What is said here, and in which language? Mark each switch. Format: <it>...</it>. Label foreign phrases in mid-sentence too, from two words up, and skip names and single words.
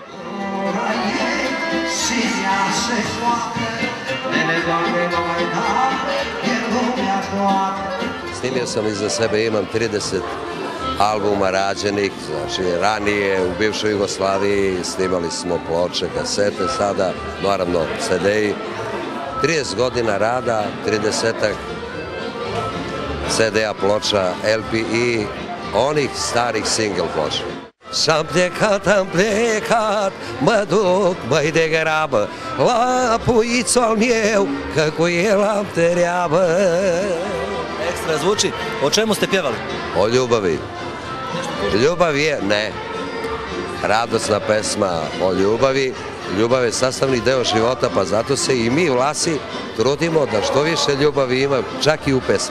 <sr>Snimio sam iza sebe, imam 30 albuma rađenih, znači ranije u bivšoj Jugoslaviji snimali smo ploče, kasete, sada naravno CD-i. 30 godina rada, 30-ak CD-a ploča, LP i onih starih single ploča.</sr> <ro>S-am plecat, mă duc, băi de grabă, la puițul al meu, că cu el am treabă.</ro> <sr>Ekstra zvuči. O čemu ste pjevali? O ljubavi. Ljubav je, ne, radosna pesma o ljubavi. Ljubav je sastavni deo života, pa zato se i mi Vlasi trudimo da što više ljubavi ima, čak i u pesmi.</sr>